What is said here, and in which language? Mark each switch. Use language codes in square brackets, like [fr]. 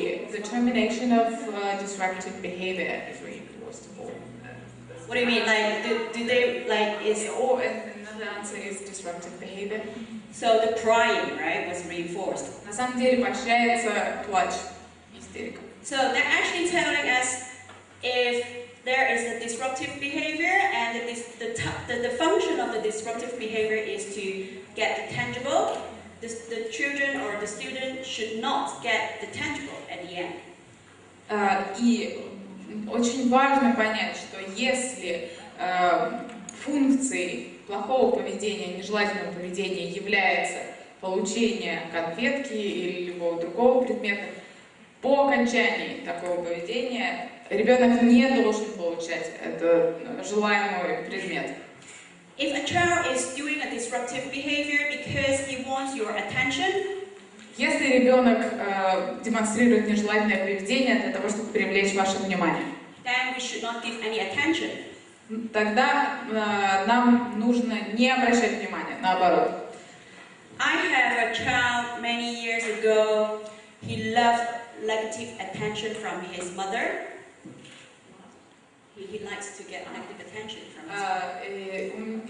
[en] The termination of disruptive behavior is reinforced. What do you mean? Like, do they, like, is... Or another answer is disruptive behavior. So the crying, right, was reinforced. [ru] На самом деле поощряется плач, истерика. [en] So they're actually telling us if there is a disruptive behavior and the function of the disruptive behavior is to get the tangible, the children or the student should not get the tangible at the end. [ru] И очень важно понять, что если функцией плохого поведения, нежелательного поведения является получение конфетки или любого другого предмета, по окончании такого поведения ребенок не должен получать этот желаемый предмет. [en] If a child is doing a disruptive behavior because he wants your attention, [ru] если ребенок демонстрирует нежелательное поведение для того, чтобы привлечь ваше внимание, [en] then we should not give any attention. [ru] Тогда нам нужно не обращать внимания, наоборот. [en] I have a child many years ago. He loved negative attention from his mother. He likes to get negative attention from his mother.